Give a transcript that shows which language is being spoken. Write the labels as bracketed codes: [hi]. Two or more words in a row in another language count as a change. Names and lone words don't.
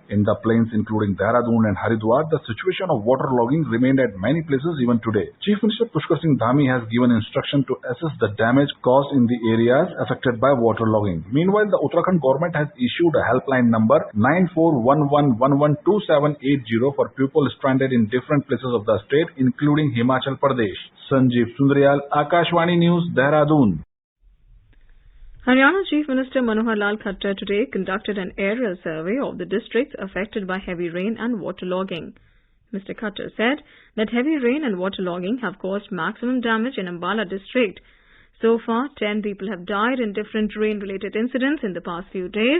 [en] In the plains including Dehradun and Haridwar, the situation of waterlogging remained at many places even today. Chief Minister Pushkar Singh Dhami has given instruction to assess the damage caused in the areas affected by waterlogging. Meanwhile, the Uttarakhand government has issued a helpline number 9411112780 for people stranded in different places of the state including Himachal Pradesh. Sanjeev Sundaryal, Akashvani News, Dehradun. Haryana Chief Minister Manohar Lal Khattar today conducted an aerial survey of the districts affected by heavy rain and waterlogging. Mr. Khattar said that heavy rain and waterlogging have caused maximum damage in Ambala district. So far, 10 people have died in different rain-related incidents in the past few days.